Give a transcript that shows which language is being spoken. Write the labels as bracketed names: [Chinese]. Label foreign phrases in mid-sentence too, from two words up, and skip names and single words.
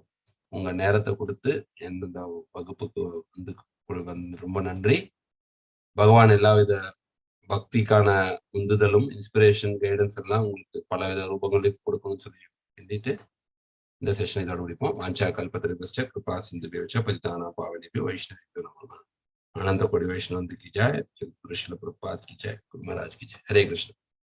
[Tamil] உங்க நேரத்தை கொடுத்து எந்தெந்த வகுப்புக்கு வந்து ரொம்ப நன்றி. பகவான் எல்லாவித பக்திக்கான உந்துதலும் இன்ஸ்பிரேஷன் கைடன்ஸ் எல்லாம் உங்களுக்கு பலவித ரூபங்களையும் கொடுக்கணும்னு சொல்லி வேண்டிட்டு இந்த செஷனை இதோட முடிப்போம். [Sanskrit] वाञ्छा कल्पत्रुभश्च कृपा सिन्धुभेवच्च परिताना पावनेभियो वैष्णवेभियो नमो நமः. [Hindi] अनंत कोटि वैष्णव की जय, गुरु श्रील प्रभुपाद की जय, गुरु महाराज की जय। हरे कृष्ण।